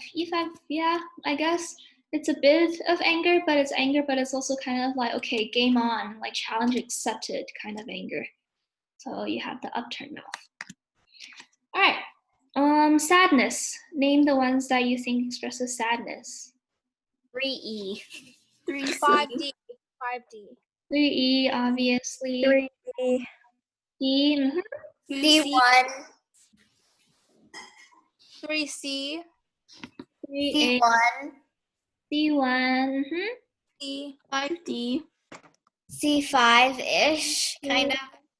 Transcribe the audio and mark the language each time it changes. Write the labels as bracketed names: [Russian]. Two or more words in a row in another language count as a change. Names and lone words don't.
[English] E5, yeah, I guess it's a bit of anger, but it's also kind of like, okay, game on, like challenge accepted kind of anger. So you have the upturned mouth. All right, sadness. Name the ones that you think expresses sadness. 3E. 5D. 5D. 3E, obviously. 3D. D, D1. 3C. 3A, D1. D1, D. 5D. C5-ish, kind of.